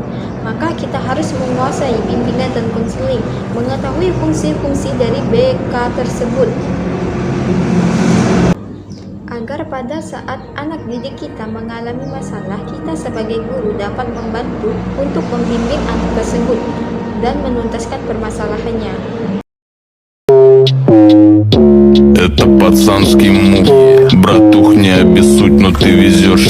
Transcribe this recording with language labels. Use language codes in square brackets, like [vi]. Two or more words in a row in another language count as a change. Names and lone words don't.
[id] Maka kita harus menguasai bimbingan dan konseling, mengetahui fungsi-fungsi dari BK tersebut, agar pada saat anak didik kita mengalami masalah, kita sebagai guru dapat membantu untuk membimbing anak tersebut dan menuntaskan permasalahannya. [ru] Это пацанский мув, братух, не обессудь, но ты везешь.